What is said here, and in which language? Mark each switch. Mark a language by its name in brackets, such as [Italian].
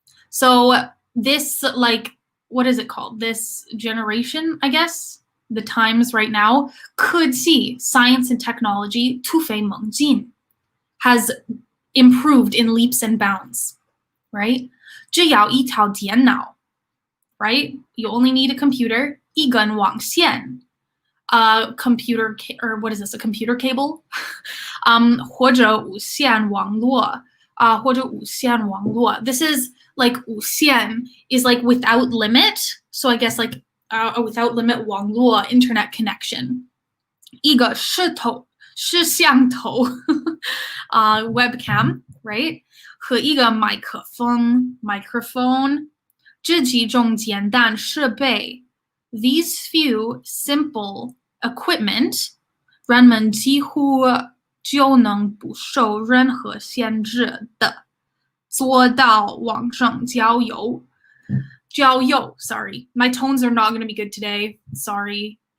[English] So this, like, what is it called? This generation, I guess, the times right now, 科技, science and technology, [Chinese] 突飞猛进, [English] has improved in leaps and bounds, right? [Chinese] 只要一套电脑, right? [English] You only need a computer, [Chinese] 一根网线, [English] computer, or what is this, a computer cable? [Chinese] 或者无线网络, 或者无线网络. [English] This is like 无线 is like without limit. So I guess like a without limit 网络 internet connection. [Chinese] 一个摄像头 webcam, right? 和一个麦克风 microphone. 这几种简单设备 [English] these few simple equipment [Chinese] 人们几乎就能不受任何限制的做到网上交友 [English] sorry, my tones are not going to be good today, sorry.